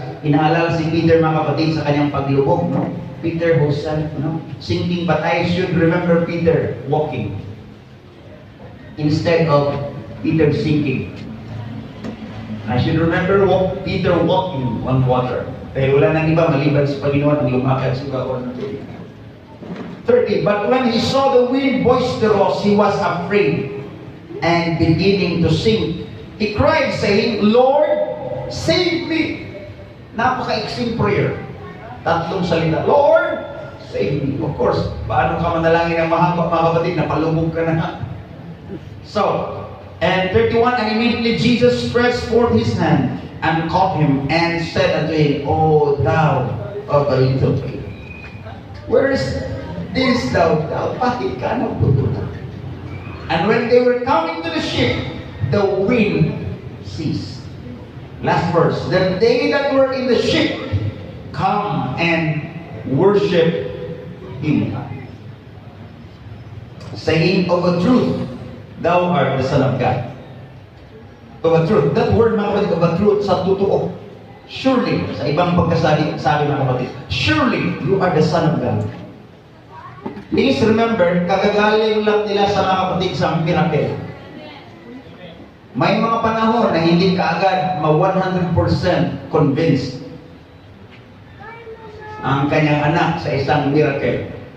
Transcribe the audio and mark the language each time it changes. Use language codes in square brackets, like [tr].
[tl] Inaalala si Peter, mga kapatid, sa kanyang paglubog, no? [en] Peter who said, sinking, but I should remember Peter walking instead of Peter sinking. I should remember Peter walking on water. [tl] Dahil wala nang iba maliban sa Panginoon ang lumakad sa baon ng tubig. 30. [en] But when he saw the wind boisterous, he was afraid and beginning to sink. He cried, saying, Lord, save me. [tl] Napaka-extreme prayer. Tatlong salita, [en] Lord, save me. [tl] Of course, paano ka manalangin ng mahaba, mga kapatid, napalubog ka na. So, [en] And 31, and immediately Jesus stretched forth his hand and caught him and said unto him, O thou of a little faith, where is this thou? [tl] Bakit ka nagdududa? [en] And when they were coming to the ship, the wind ceased. Last verse. Then they that were in the ship come and worship him, saying, of a truth, thou art the Son of God. Of a truth. That word, mga kapatid, of a truth, [tl] sa totoo. [en] Surely, [tl] sa ibang pagkasabi, [en] mga kapatid, surely, you are the Son of God. [tl] Please remember, kagagaling lang nila sa mga kapatid sa miracle. May mga panahon na hindi kaagad ma-100% convinced ang kanyang anak sa isang miracle.